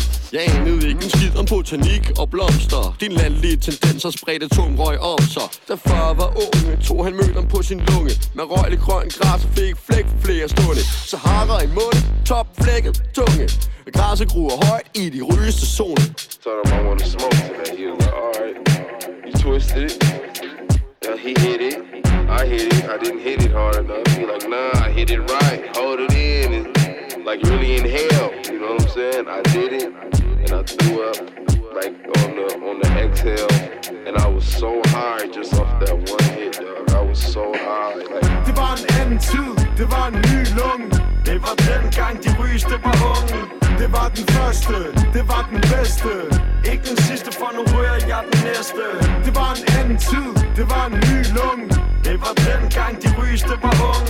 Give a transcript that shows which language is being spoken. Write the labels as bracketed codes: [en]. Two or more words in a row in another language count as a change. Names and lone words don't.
[da] Jeg anede ikke en skid om botanik og blomster. Din landlige tendenser spredte tung røg om sig. Da far var unge, tog han mødom på sin lunge. Med røglig grøn græs og fik flæk for flere stunde. Sahara i munden, topflækket tunge. Græsset gruer højt i de rygeste zone. [en] Told him I wanna smoke today. He was like, alright. You twisted it. Yeah, he hit it. I hit it. I didn't hit it hard enough. He like, nah, I hit it right. Hold it in. And like really inhale. You know what I'm saying? I did it. And I threw up like on the exhale. And I was so high just off that one hit, dog. I was so high. Like, [da] det var en anden tid, det var en ny lunge. Det var dengang de rygeste var unge. Det var den første, det var den bedste. Ikke den sidste, for nu rører jeg den næste. Det var en anden tid, det var en ny lunge. Det var dengang de rygeste var unge.